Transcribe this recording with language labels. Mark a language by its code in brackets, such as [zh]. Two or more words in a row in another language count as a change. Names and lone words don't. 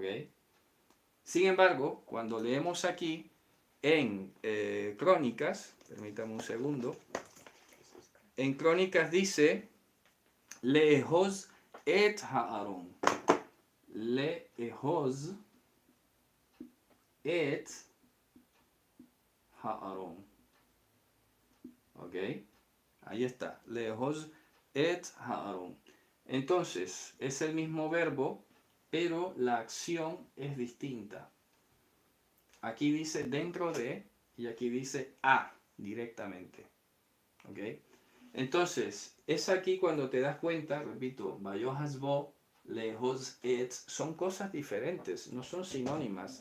[es] Sin embargo, cuando leemos aquí en Crónicas, permítame un segundo, en Crónicas dice, [he] Lehoz et Haaron. Lehoz et Haaron. [es] ¿Ok? Ahí está. [he] Lehoz et Haaron. [es] Entonces, es el mismo verbo, pero la acción es distinta. Aquí dice dentro de y aquí dice a directamente. ¿Ok? Entonces, es aquí cuando te das cuenta, repito, [he] Vayohazbo, Lehoz et, [es] son cosas diferentes, no son sinónimas.